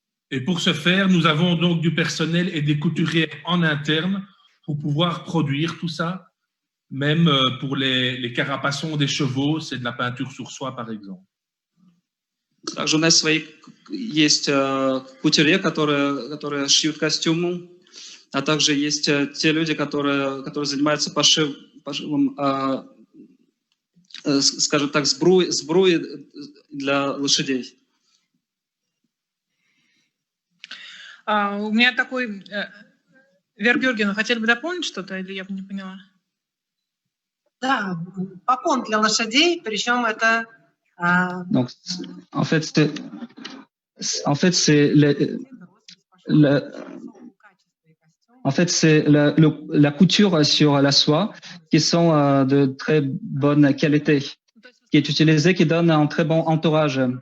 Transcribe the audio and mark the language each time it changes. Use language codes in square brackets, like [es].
[fr] Et pour ce faire, nous avons donc du personnel et des couturiers en interne pour pouvoir produire tout ça. Même pour les carapaçons des chevaux, c'est de la peinture sur soie, par exemple. [ru] Также у нас есть кутюрье, которые шьют костюмы, а также есть те люди, которые занимаются пошивом, скажем так, сбруи для лошадей. У меня такой... Вера Георгиевна, хотели бы дополнить что-то, или я бы не поняла? Да, попон для лошадей, причем это... [fr] Donc, en fait, c'est la couture sur la soie qui sont de très bonne qualité, qui est utilisée, qui donne un très bon entourage.